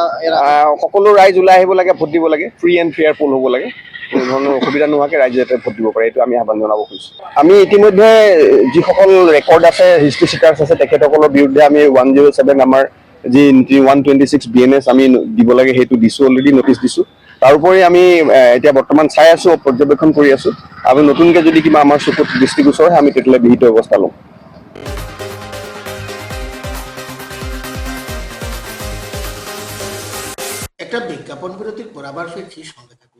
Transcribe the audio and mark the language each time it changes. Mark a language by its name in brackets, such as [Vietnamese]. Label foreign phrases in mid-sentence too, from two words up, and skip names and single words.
[Assamese] সকলো ৰাইজ ওলাই আহিব লাগে ভোট দিব লাগে [English] free and fair poll [Assamese] হ'ব লাগে কোনো ধৰণৰ অসুবিধা নোহোৱাকৈ ৰাইজে যাতে ভোট দিব পাৰে এইটো আমি আহ্বান জনাব খুজিছোঁ আমি ইতিমধ্যে যিসকল ৰেকৰ্ড আছে [English] history sheeters [Assamese] আছে তেখেতসকলৰ বিৰুদ্ধে আমি 107 আমাৰ যি 126 BNS আমি দিব লাগে সেইটো দিছোঁ [English] already notice [Assamese] দিছোঁ তাৰোপৰি আমি এতিয়া বৰ্তমান চাই আছোঁ পৰ্যবেক্ষণ কৰি আছোঁ আৰু নতুনকৈ যদি কিবা আমাৰ চকুত দৃষ্টিগোচৰ হয় আমি তেতিয়াহ'লে বিহিত ব্যৱস্থা ল'ম [Bangla] একটা বিজ্ঞাপন বিরতির পর আবার ফিরছি সঙ্গে থাকুন।